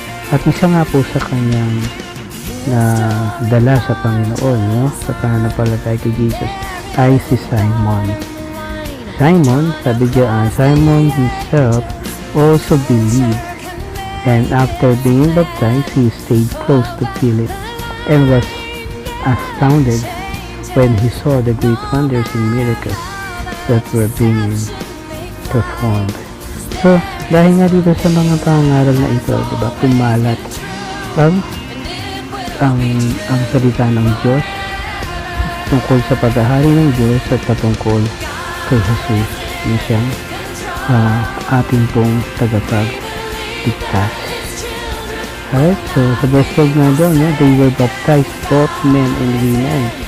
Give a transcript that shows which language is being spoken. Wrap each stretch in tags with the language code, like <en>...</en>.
<tl>At isa nga po sa kanyang na dala sa Panginoon, no? Sa pananampalataya kay Jesus ay si Simon.</tl> <en>Simon himself also believed, and after being baptized, he stayed close to Philip and was astounded when he saw the great wonders and miracles that were being performed.</en> <tl>So, dahil nga dito sa mga pangaral na ito, diba, kumalat ang salita ng Diyos tungkol sa paghahari ng Diyos at patungkol kay Jesus, yung siyang ating pong tagapagligtas.</tl> <en>Alright, so</en> <tl>sa verse 12 na doon,</tl> <en>they were baptized, both men and women.</en>